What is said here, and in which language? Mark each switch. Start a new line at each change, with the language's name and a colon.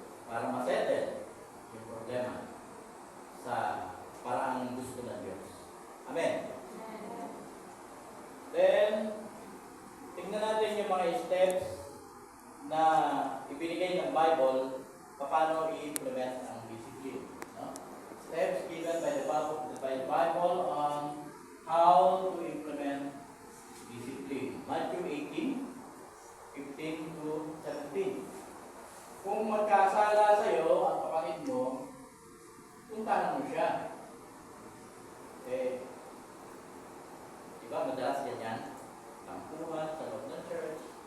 Filipino: Para masettle yung problema sa paraang gusto ng Diyos. Amen. Then, tingnan natin yung mga steps na ibinigay ng Bible paano i-implement ang discipline. No?
English: Steps given by the Bible on how to implement discipline. Matthew 18:15 to 17.
Filipino: Kung magkasala sa'yo ang kapatid mo, puntahan mo siya. Eh, di ba madalas ganyan? Tampuhan sa loob ng church.